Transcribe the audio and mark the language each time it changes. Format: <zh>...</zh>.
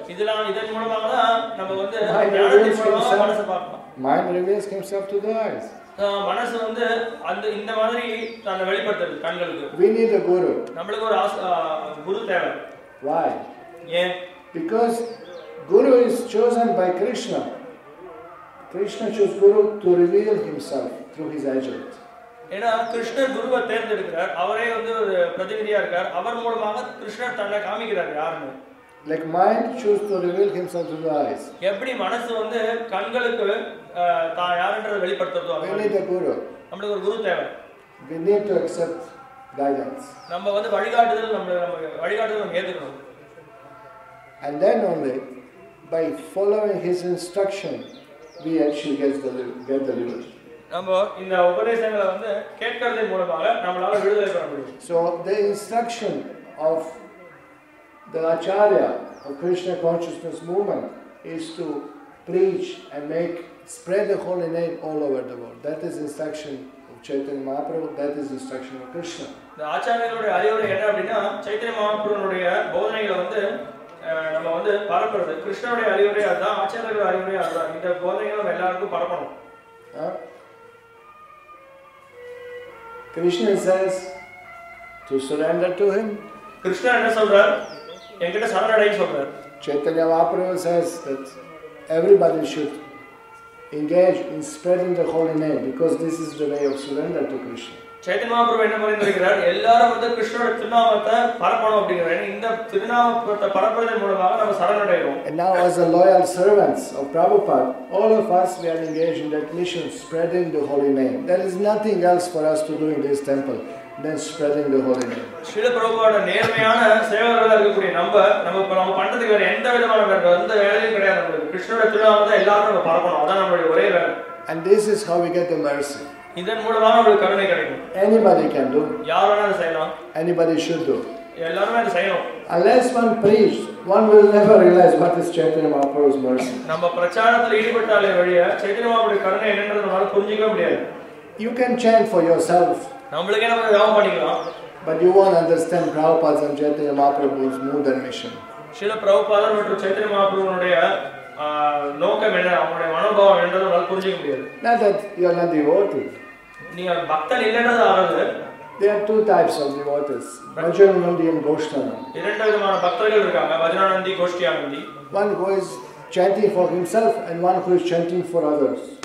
<ta>இதன் மூலமாக தான் நம்ம வந்து ஞானத்தின் மூலமாக மனசை பார்க்கலாம்.</ta> <en>Mind reveals himself to the eyes.</en> <ta>மனசு வந்து இந்த மாதிரி தன்னை வெளிப்படுத்துறது கண்களுக்கு.</ta> <en>We need a guru.</en> <ta>நம்மளுக்கு ஒரு குரு தேவை.</ta> <en>Why?</en> <ta>ஏன்?</ta> <en>Because Guru is chosen by Krishna. Krishna chose Guru to reveal himself through his agent.</en> <ta>ஏன்னா கிருஷ்ணர் குருவை தேர்ந்தெடுக்கிறார். அவரே வந்து ஒரு பிரதிநிதியா இருக்கார். அவர் மூலமாக கிருஷ்ணர் தன்னை காமிக்கிறார் யாருன்னு.</ta> <en>Like mind choose to reveal himself to the eyes.</en> <ta>எப்படி மனசு வந்து கண்களுக்கு தான் யாருன்றதை வெளிப்படுத்துறதோ</ta> <en>We need a guru.</en> <ta>நமக்கு ஒரு குரு தேவை.</ta> <en>We need to accept guidance.</en> <ta>நம்ம வந்து வழிகாட்டுதல் நம்ம ஏத்துக்கணும்.</ta> <en>And then only by following his instruction we actually get delivered.</en> <ta>நம்ம இந்த உபதேசங்களை வந்து கேட்கிறதன் மூலமாக நம்மளால விடுதலை பெற முடியும்.</ta> <en>So the instruction of the Acharya of Krishna consciousness movement is to preach and spread the holy name all over the world. That is instruction of Chaitanya Mahaprabhu. That is instruction of Krishna.</en> <ta>இந்த ஆச்சாரியர்களுடைய அறிவுரை என்ன அப்படின்னா சைத்தன்ய மகாபிரபுனுடைய போதனைகளை வந்து நம்ம வந்து பரப்புறது. கிருஷ்ணனுடைய அறிவுரை அதுதான், ஆச்சாரியர்களுடைய அறிவுரை அதுதான். இந்த போதனைகளை நம்ம எல்லாருக்கும் பரப்பணும்.</ta> <en>Krishna says to surrender to him.</en> <ta>Krishna என்ன சொல்றார்? என்கிட்ட சரணடைன்னு சொல்றார்.</ta> <en>Chaitanya Mahaprabhu says that everybody should engage in spreading the holy name because this is the way of surrender to Krishna.</en> <ta>Chaitanya Mahaprabhu என்ன பரிந்துரைக்கிறார்? எல்லாரும் வந்து கிருஷ்ணனுடைய திருநாமத்தை பரப்பணும் அப்படிங்கிறார். இந்த திருநாமத்தை பரப்புவதன் மூலமாக நம்ம சரணடைகிறோம்.</ta> <en>And now as a loyal servants of Prabhupada, all of us we are engaged in that mission, spreading the holy name. There is nothing else for us to do in this temple than spreading the holy name.</en> <ta>Srila பிரபுபாவோட நேர்மையான சேவகர்களா இருக்கக்கூடிய நம்ம பண்றதுக்கு வேற எந்த விதமான எந்த வேலையும் கிடையாது. நமக்கு கிருஷ்ணனுடைய திருநாமத்தை எல்லாரும் நம்ம பரப்பணும். அதான் நம்மளுடைய ஒரே வேலை.</ta> <en>And this is how we get the mercy.</en> <ta>இதன் மூலமாக நமக்கு கருணை கிடைக்கும்.</ta> <en>Anybody can do.</en> <ta>யார் வேணாலும் செய்யலாம்.</ta> <en>Anybody should do.</en> <ta>எல்லாரும் அதை செய்யணும்.</ta> <en>Unless one preached, one will never realize what is Chaitanya Mahaprabhu's mercy.</en> <ta>நம்ம பிரச்சாரத்தில் ஈடுபட்டாலே வழிய சைத்தன்ய மகாபிரபுடைய கருணை என்னன்றதை நம்மால புரிஞ்சிக்க முடியாது.</ta> <en>You can chant for yourself.</en> <ta>நம்மளுக்கே நம்ம ஜெபம் பண்ணிக்கலாம்.</ta> <en>But you won't understand Prabhupada's and Chaitanya Mahaprabhu's mood and mission.</en> <ta>Srila பிரபுபாதர் மற்றும் சைத்தன்ய மகாபிரபுனுடைய நோக்கம் என்ன, அவங்களுடைய மனோபாவம் என்னன்றதை நம்மால புரிஞ்சிக்க முடியாது.</ta> <en>Not that you are not devotee.</en> <ta>நீங்க பக்தன் இல்லைன்றது ஆகாது.</ta> <en>There are two types of devotees, Vajananandi and Goshtanandi.</en> <ta>இரண்டு விதமான பக்தர்கள் இருக்காங்க, வஜ்ரானந்தி, கோஷ்டியானந்தி.</ta> <en>One who is chanting for himself and one who is chanting for others.</en>